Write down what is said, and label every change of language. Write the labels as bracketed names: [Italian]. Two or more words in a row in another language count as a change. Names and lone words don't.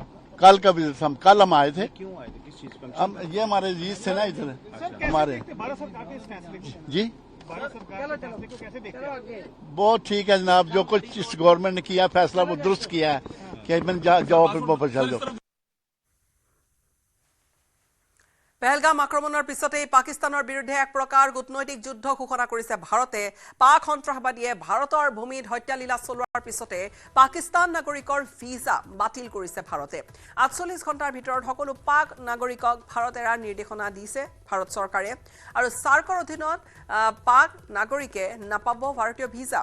[Hindi] कल का विजिट कल हम आए थे। क्यों आए थे? किस चीज का? हम ये हमारे जीत से ना इधर हमारे भारत सरकार के इस फैसले को, जी भारत सरकार के फैसले को कैसे देखते हैं? बहुत ठीक है जनाब, जो कुछ इस गवर्नमेंट ने किया फैसला वो दुरुस्त किया है कि मैंने जाओ वापस चल जाओ। [Assamese] পেহেলগাম আক্ৰমণৰ পিছতে পাকিস্তানৰ বিৰুদ্ধে এক প্ৰকাৰ কূটনৈতিক যুদ্ধ ঘোষণা কৰিছে ভাৰতে। পাক সন্ত্ৰাসবাদীয়ে ভাৰতৰ ভূমিত হত্যালীলা চলোৱাৰ পিছতে পাকিস্তান নাগৰিকৰ ভিছা বাতিল কৰিছে ভাৰতে। 48 ঘণ্টাৰ ভিতৰত সকলো পাক নাগৰিকক ভাৰত এৰাৰ নিৰ্দেশনা দিছে ভাৰত চৰকাৰে, আৰু সাৰ্কৰ অধীনত পাক নাগৰিকে নাপাব ভাৰতীয় ভিছা।